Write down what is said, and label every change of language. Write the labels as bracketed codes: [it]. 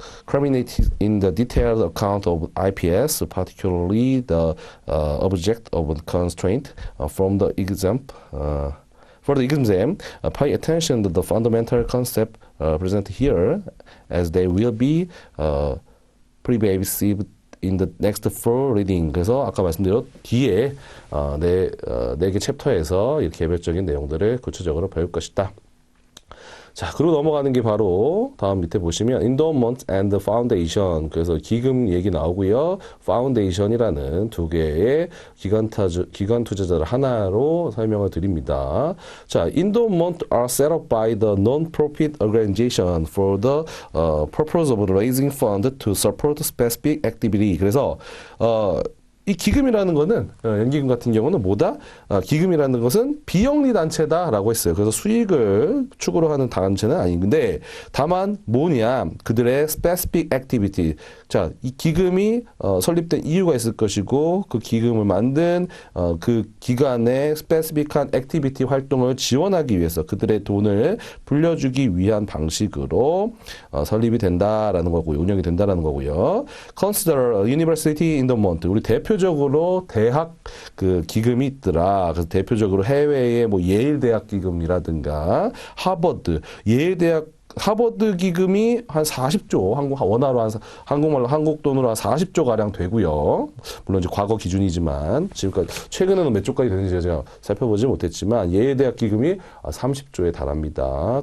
[en] Culminated in the detailed account of IPS, particularly the object of constraint from the exam. For the exam, pay attention to the fundamental concept presented here, as they will be pervasive in the next four reading. [ko] 그래서 아까 말씀드린 뒤에 네 개 챕터에서 이 개별적인 내용들을 구체적으로 배울 것이다. 자, 그리고 넘어가는 게 바로 다음 밑에 보시면 [en] endowment and foundation. [ko] 그래서 기금 얘기 나오고요. foundation이라는 두 개의 기관 투자자를 하나로 설명을 드립니다. [en] 자, endowment are set up by the non-profit organization for the purpose of raising fund to support specific activity. [ko] 그래서 이 기금이라는 거는 연기금 같은 경우는 뭐다? 기금이라는 것은 비영리 단체다라고 했어요. 그래서 수익을 추구로 하는 단체는 아닌데 다만 뭐냐? 그들의 [en] specific activity. [ko] 자, 이 기금이 설립된 이유가 있을 것이고 그 기금을 만든 그 기관의 specific한 activity 활동을 지원하기 위해서 그들의 돈을 불려주기 위한 방식으로 설립이 된다라는 거고요. 운영이 된다라는 거고요. [en] Consider university endowment. [ko] 우리 대표적으로 대학 그 기금이 있더라. 그래서 대표적으로 해외의 뭐 예일 대학 기금이라든가 하버드, 예일 대학 하버드 기금이 한 40조, 한국 돈으로 한 40조 가량 되고요. 물론 이제 과거 기준이지만 지금까지 최근에는 몇 조까지 되는지 제가 살펴보지 못했지만 예일 대학 기금이 30조에 달합니다.